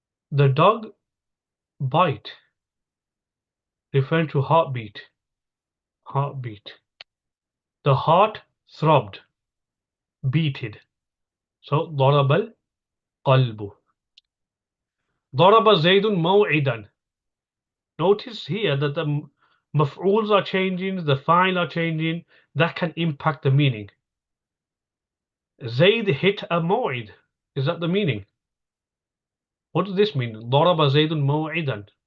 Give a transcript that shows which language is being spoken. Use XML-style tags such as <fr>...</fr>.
<en>The dog bite, referring to heartbeat. Heartbeat. The heart throbbed, beated.</en> <ar>So ضرب القلب. ضرب زيد موعدا.</ar> <en>Notice here that the maf'uls are changing, the fa'il are changing. That can impact the meaning. Zayd hit a maw'id. Is that the meaning? What does this mean?</en> <ar>ضرب زيد موعدا.</ar>